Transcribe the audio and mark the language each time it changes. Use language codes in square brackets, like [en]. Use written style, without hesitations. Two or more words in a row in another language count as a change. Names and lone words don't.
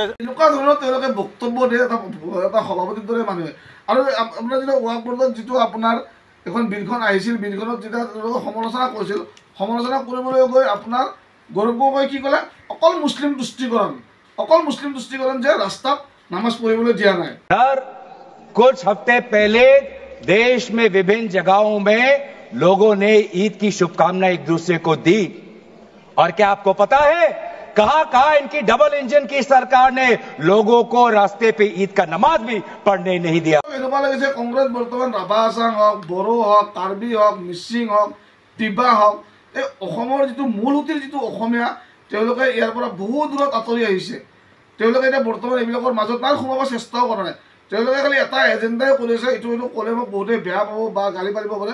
[as] এনেকুৱা ধৰণৰ তেওঁলোকে বক্তব্য দিয়ে এটা সভাপতিৰ দৰে মানুহে। আৰু আপোনাৰ যিটো ৱাক বৰ্ডত যিটো আপোনাৰ এখন বিলখন আহিছিল, বিলখনত যেতিয়া তেওঁলোকে সমালোচনা কৰিছিল, সমালোচনা কৰিবলৈ গৈ আপোনাৰ গৌৰৱ গগৈ কি ক'লে, অকল মুছলিম তুষ্টিকৰণ, অকল মুছলিম তুষ্টিকৰণ, যে ৰাস্তাত নামাজ পঢ়িবলৈ দিয়া নাই। [hi] कुछ हफ्ते पहले देश में विभिन्न जगहों में लोगों ने ईद की शुभकामनाएं एक दूसरे को दी, और क्या आपको पता है कहां कहां इनकी [en] double engine [hi] की सरकार ने लोगों को रास्ते पे ईद का नमाज भी पढ़ने नहीं दिया। [as] এনেকুৱা লাগিছে কংগ্ৰেছ বৰ্তমান ৰাভা হাছান হওক, বড়ো হওক, কাৰ্বি হওক, মিচিং হওক, তিৱা হওক, এই অসমৰ যিটো মূল সুঁতিৰ যিটো অসমীয়া, তেওঁলোকে ইয়াৰ পৰা বহু দূৰত আঁতৰি আহিছে। তেওঁলোকে এতিয়া বৰ্তমান এইবিলাকৰ মাজত নাই, সোমাব চেষ্টাও কৰা নাই। তেওঁলোকে খালি এটা এজেণ্ডাই কৰি আছে, এইটো ক'লে মোক বহুতে বেয়া পাব বা গালি পাৰিব পাৰে।